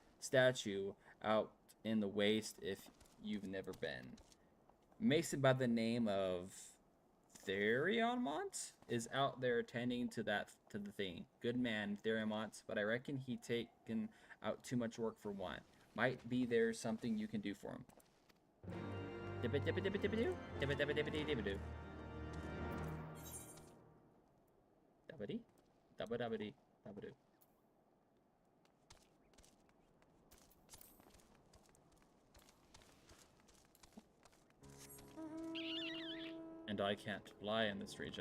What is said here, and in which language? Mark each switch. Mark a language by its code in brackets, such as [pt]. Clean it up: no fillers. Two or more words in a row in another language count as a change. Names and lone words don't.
[en] The bloody huge statue out in the waste if you've never been. Mason by the name of Theriamont is out there attending to the thing. Good man, Theriamont, but I reckon he taken out too much work for one. Might be there's something you can do for him. Dibba-dibba-dibba-dibba-doo. Dibba-dibba-dibba-dibba-doo. Dabbity. Dabba-dabbity. Dabba-doo. And I can't fly in this region.